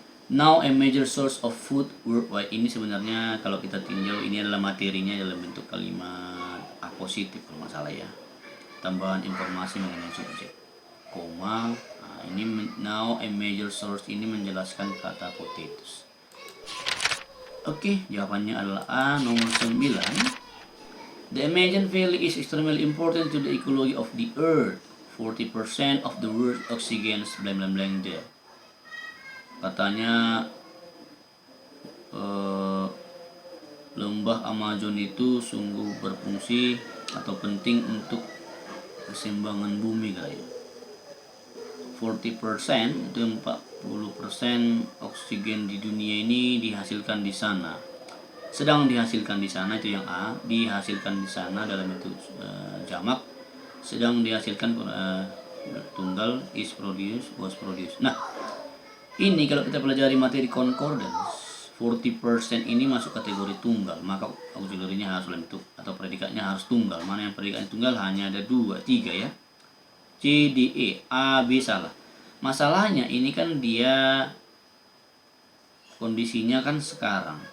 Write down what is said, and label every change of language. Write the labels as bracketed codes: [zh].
[en] Now a major source of food worldwide, [id] ini sebenarnya kalau kita tinjau ini adalah materinya dalam bentuk kalimat apositif kalau nggak salah ya. Tambahan informasi mengenai subjek. Koma. Nah, ini [en] now a major source [id] ini menjelaskan kata potatoes. Oke, jawabannya adalah A, nomor 9. [en] The Amazon Valley is extremely important to the ecology of the earth. 40% of the world's oxygen is blank blank blank there. [id] Katanya lembah Amazon itu sungguh berfungsi atau penting untuk keseimbangan bumi kali ya. 40% itu 40% oksigen di dunia ini dihasilkan di sana. Sedang dihasilkan di sana, itu yang A, dihasilkan di sana dalam bentuk jamak. Sedang dihasilkan tunggal, [en] is produced, was produced. [id] Nah, ini kalau kita pelajari materi concordance, 40% ini masuk kategori tunggal, maka auxiliary-nya harus dalam bentuk atau predikatnya harus tunggal. Mana yang predikatnya tunggal? Hanya ada 2, 3 ya. C, D, E. A, B salah. Masalahnya ini kan dia kondisinya kan sekarang.